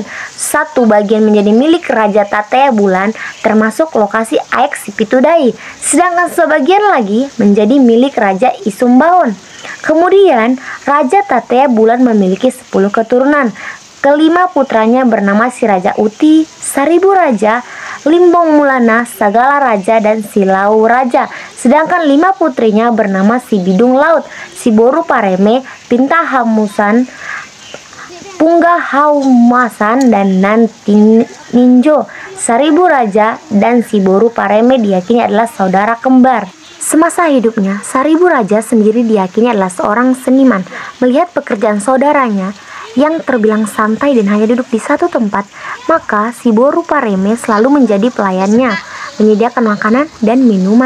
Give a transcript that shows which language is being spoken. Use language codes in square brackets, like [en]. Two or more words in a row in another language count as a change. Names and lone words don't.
[id] Satu bagian menjadi milik Raja Tatea Bulan, termasuk lokasi air Sipitudai, sedangkan sebagian lagi menjadi milik Raja Isumbaon. Kemudian Raja Tatea Bulan memiliki 10 keturunan. Kelima putranya bernama Si Raja Uti, Saribu Raja, Limbong Mulana, Sagala Raja, dan Silau Raja. Sedangkan 5 putrinya bernama Si Bidung Laut, Si Boru Pareme, Pinta Hamusan, Pungga Haumasan, dan Nanti Ninjo. Saribu Raja dan Si Boru Pareme diyakini adalah saudara kembar. Semasa hidupnya, Saribu Raja sendiri diyakini adalah seorang seniman. Melihat pekerjaan saudaranya yang terbilang santai dan hanya duduk di satu tempat, maka Si Boru Pareme selalu menjadi pelayannya, menyediakan makanan dan minuman.